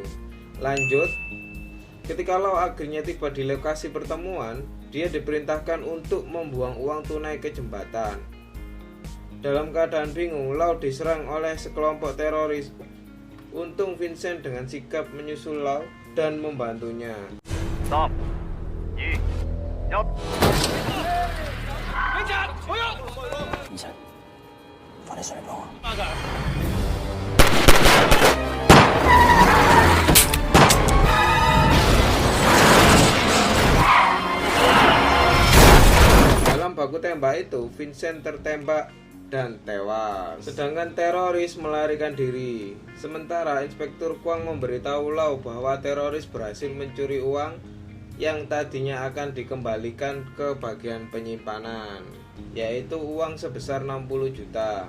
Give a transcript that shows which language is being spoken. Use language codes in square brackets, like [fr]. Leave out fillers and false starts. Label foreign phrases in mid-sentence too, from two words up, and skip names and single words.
[id] Lanjut, ketika Lau akhirnya tiba di lokasi pertemuan, dia diperintahkan untuk membuang uang tunai ke jembatan. Dalam keadaan bingung, Lau diserang oleh sekelompok teroris. Untung Vincent dengan sigap menyusul Lau dan membantunya. [en] Stop. 2, 1. [yue] Vincent，快啲上嚟幫我。 [id] Dalam baku tembak itu, Vincent tertembak dan tewas. Sedangkan teroris melarikan diri. Sementara Inspektur Kwang memberitahu Lau bahwa teroris berhasil mencuri uang yang tadinya akan dikembalikan ke bagian penyimpanan, yaitu uang sebesar 60 juta.